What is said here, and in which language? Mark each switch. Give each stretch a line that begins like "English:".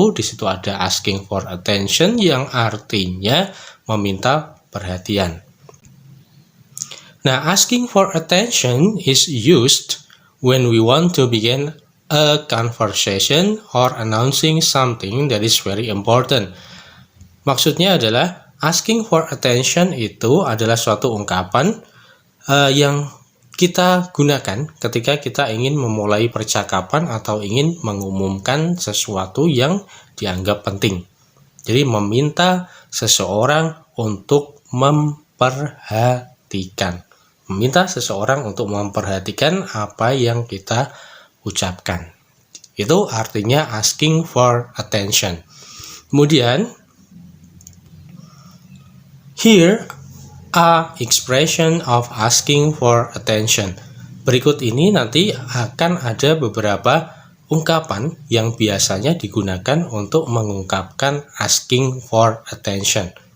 Indonesian: Di situ ada asking for attention yang artinya meminta perhatian.
English: Nah, asking for attention is used when we want to begin a conversation or announcing something that is very important.
Indonesian: Maksudnya adalah Asking for attention itu adalah suatu ungkapan yang kita gunakan ketika kita ingin memulai percakapan atau ingin mengumumkan sesuatu yang dianggap penting. Jadi meminta seseorang untuk memperhatikan. Meminta seseorang untuk memperhatikan apa yang kita ucapkan. Itu artinya asking for attention.
English: Kemudian, here are expression of asking for attention.
Indonesian: Berikut ini nanti akan ada beberapa ungkapan yang biasanya digunakan untuk mengungkapkan asking for attention.